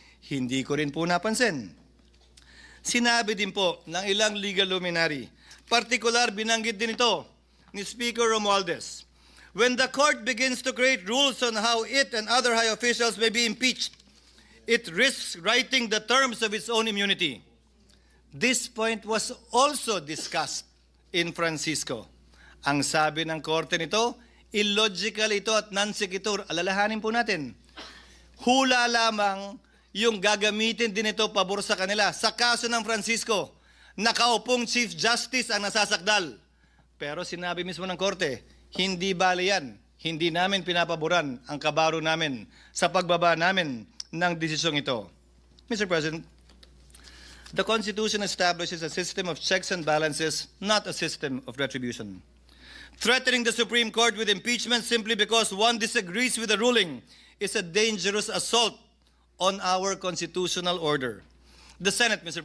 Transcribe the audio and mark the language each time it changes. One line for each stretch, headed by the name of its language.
Filipino: Hindi ko rin po napansin. Sinabi din po ng ilang legal luminary, partikular binanggit din ito ni Speaker Romualdez,
English: when the court begins to create rules on how it and other high officials may be impeached, it risks writing the terms of its own immunity. This point was also discussed in Francisco.
Filipino: Ang sabi ng korte nito, illogical ito at non-sequitur. Alalahanin po natin. Hula lamang yung gagamitin din ito pabor sa kanila. Sa kaso ng Francisco, nakaupong Chief Justice ang nasasakdal. Pero sinabi mismo ng korte, hindi bali yan. Hindi namin pinapaboran ang kabaro namin sa pagbaba namin ng desisyong ito.
English: Mr. President, the Constitution establishes a system of checks and balances, not a system of retribution. Threatening the Supreme Court with impeachment simply because one disagrees with the ruling is a dangerous assault on our constitutional order. The Senate, Mr.